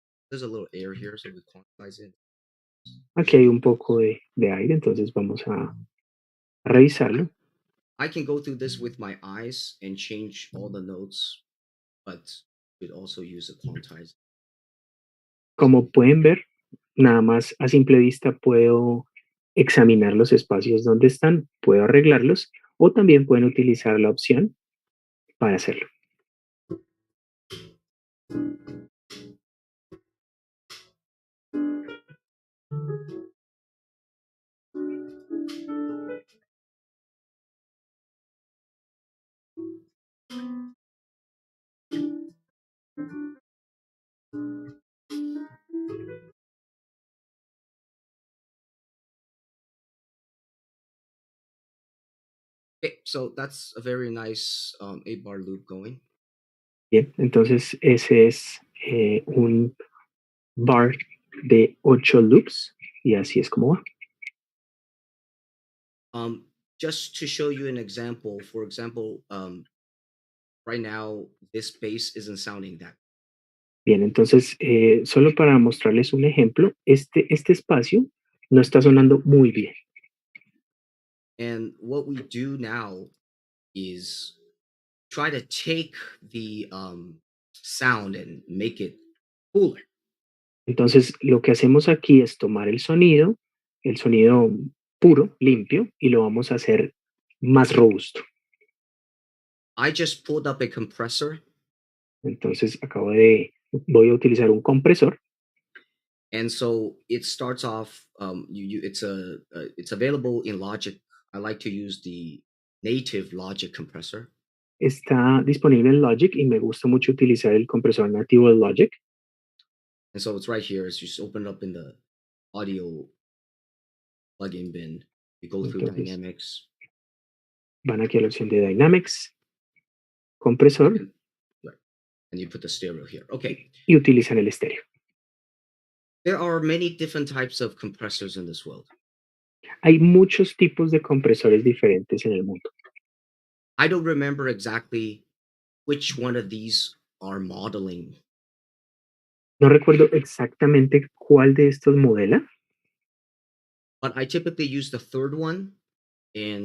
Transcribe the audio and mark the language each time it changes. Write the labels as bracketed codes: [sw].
[en] There's a little air here, so we quantize it. [es] Aquí hay un poco de aire, entonces vamos a revisarlo. [en] I can go through this with my eyes and change all the notes, but we'd also use a quantizer. [es] Como pueden ver, nada más a simple vista puedo examinar los espacios donde están, puedo arreglarlos o también pueden utilizar la opción para hacerlo. [en] Okay, so that's a very nice 8-bar loop going. [es] Bien, entonces ese es un bar de 8 loops y así es como va. [en] Just to show you an example, for example, right now this bass isn't sounding that. [es] Bien, entonces solo para mostrarles un ejemplo, este espacio no está sonando muy bien. [en] And what we do now is try to take the sound and make it cooler. [es] Entonces lo que hacemos aquí es tomar el sonido puro, limpio, y lo vamos a hacer más robusto. [en] I just pulled up a compressor, [es] Entonces voy a utilizar un compresor. [en] and so it starts off. It's available in Logic. I like to use the native Logic compressor. [es] Está disponible en Logic y me gusta mucho utilizar el compresor nativo de Logic. [en] And so it's right here. It's just open it up in the audio plugin bin. You go through [es] Entonces, [en] Dynamics. [es] van aquí a la opción de Dynamics, compresor, [en] Right. And you put the stereo here. Okay. [es] y utilizan el estéreo. [en] There are many different types of compressors in this world. [es] Hay muchos tipos de compresores diferentes en el mundo. [en] I don't remember exactly which one of these are modeling. [es] No recuerdo exactamente cuál de estos modela, [en] But I typically use the third one and